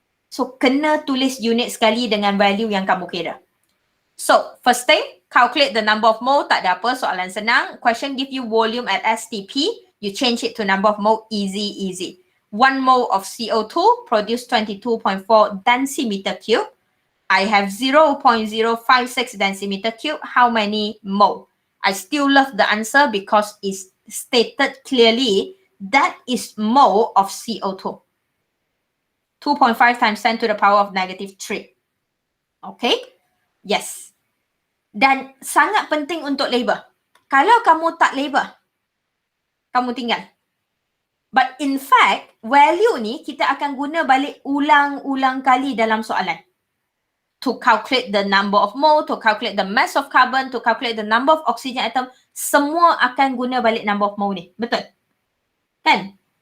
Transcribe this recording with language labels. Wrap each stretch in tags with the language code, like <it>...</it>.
<ms>So, kena tulis unit sekali dengan value yang kamu kira.</ms> <en>So, first thing, calculate the number of mole.</en> <ms>Tak ada apa, soalan senang.</ms> <en>Question give you volume at STP. You change it to number of mole, easy. 1 mole of CO2 produce 22.4 densimeter cube. I have 0.056 densimeter cube. How many mole? I still love the answer because it's stated clearly that is mole of CO2. 2.5 times 10 to the power of negative 3. Okay? Yes.</en> <ms>Dan sangat penting untuk label. Kalau kamu tak label, kamu tinggal.</ms> <en>But in fact,</en> <ms>value ni kita akan guna balik ulang-ulang kali dalam soalan.</ms> <en>To calculate the number of mole, to calculate the mass of carbon, to calculate the number of oxygen atom,</en> <ms>semua akan guna balik</ms> <en>number of mole ni.</en> <ms>Betul? Kan?</ms>